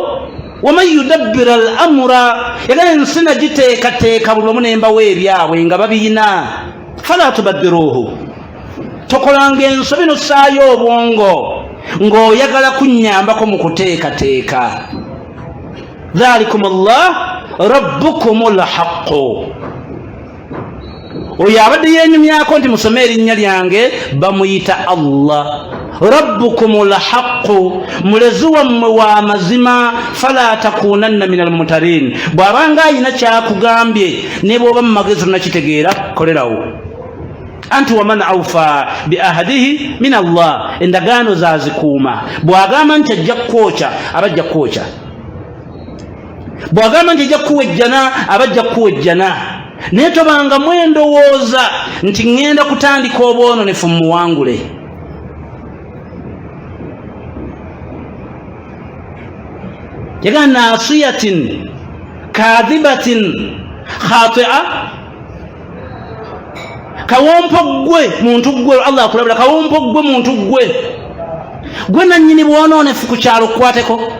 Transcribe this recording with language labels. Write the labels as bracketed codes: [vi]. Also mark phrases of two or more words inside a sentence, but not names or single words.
[ar] waman yudabbira al-amura [lg] yagala ensi nagiteekateeka buli wamu n'embawo ebyabwe nga babiyina [ar] fala tubaddiruuhu [lg] tokolanga ensobi n'ossaayo obwongo ng'oyagala kunnyambako mu kuteekateeka. [ar] dhalikum Allah rabbukum al-haqqu [lg] oyo abadde yeenyumyako nti musome erinnya lyange bamuyita [ar] Allah rabbukum al-haqqu [lg] mulezi wammwe wa mazima [ar] fala takunanna min al-mumtarin [lg] bw'abanga ayina kyakugambye ne bw'oba mu magezi tonakitegeera kolerawo. [ar] anti waman awfa bi ahadihi min Allah [lg] endagaano zazikuuma bw'agamba nti ajja kwokya abajja kwokya bw'agamba nti ajja kuwejjana abajja kuwejjana naye tobanga mwendowooza nti ŋŋenda kutandika obwononefu mmuwangule. [ar] yaga naasiyatin kaadhibatin khati'a [lg] kawompo gwe muntu gwe Allah akulabula kawompo gwe muntu gwe nannyini bwononefu ku kyalo kukwateko